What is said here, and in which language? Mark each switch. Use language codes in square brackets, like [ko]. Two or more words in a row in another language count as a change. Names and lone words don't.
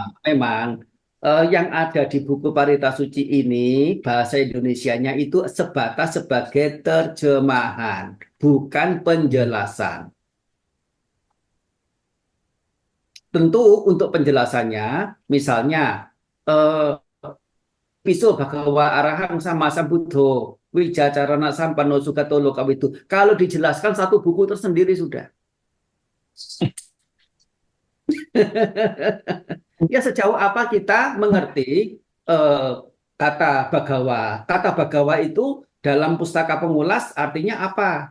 [id] Memang yang ada di buku Parita Suci ini bahasa Indonesianya itu sebatas sebagai terjemahan, bukan penjelasan. Tentu untuk penjelasannya, misalnya [pi] Piso Bhagawa Arahang sama Sambuddho Wijacarana Sampano Sugato Lokawidu. [id] Kalau dijelaskan satu buku tersendiri sudah. Ya sejauh apa kita mengerti kata Bhagawa. Kata Bhagawa itu dalam pustaka pengulas artinya apa?